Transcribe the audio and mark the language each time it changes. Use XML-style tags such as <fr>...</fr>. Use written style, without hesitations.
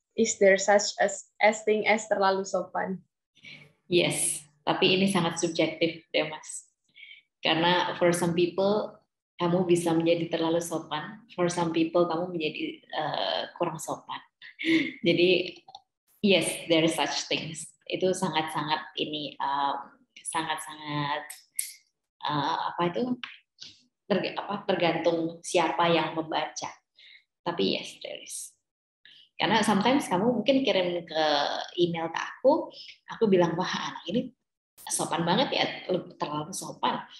<en>Is there such as thing as</en> <id>terlalu sopan? Yes, tapi ini sangat subjektif deh Mas. Karena</id> <en>for some people</en> <id>kamu bisa menjadi terlalu sopan, for some people kamu menjadi kurang sopan.</id> <en>Jadi yes, there is such things.</en> <id>Itu sangat-sangat ini sangat-sangat apa itu tergantung siapa yang membaca. Tapi</id> <en>yes, there is.</en> <id>Karena sometimes kamu mungkin kirim ke email ke aku bilang, wah anak ini sopan banget ya, terlalu sopan.</id>